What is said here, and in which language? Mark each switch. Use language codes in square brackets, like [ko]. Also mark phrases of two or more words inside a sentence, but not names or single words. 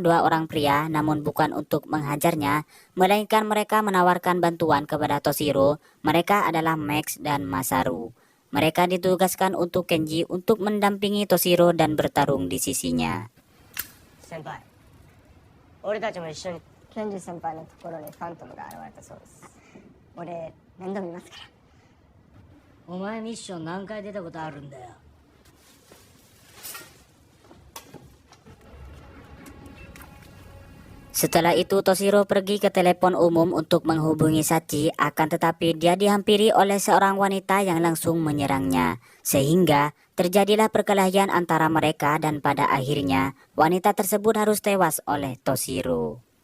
[id] dua orang pria, namun bukan untuk menghajarnya, melainkan mereka menawarkan bantuan kepada Toshiro. Mereka adalah Max dan Masaru. Mereka ditugaskan untuk Kenji untuk mendampingi Toshiro dan bertarung di sisinya. [ja] 先輩、俺たちも一緒にケンジ先輩のところにファントムが現れたそうです。俺面倒見ますから。お前ミッション何回出たことあるんだよ。 [id] Setelah itu Toshiro pergi ke telepon umum untuk menghubungi Sachi, akan tetapi dia dihampiri oleh seorang wanita yang langsung menyerangnya. Sehingga terjadilah perkelahian antara mereka dan pada akhirnya wanita tersebut harus tewas oleh Toshiro.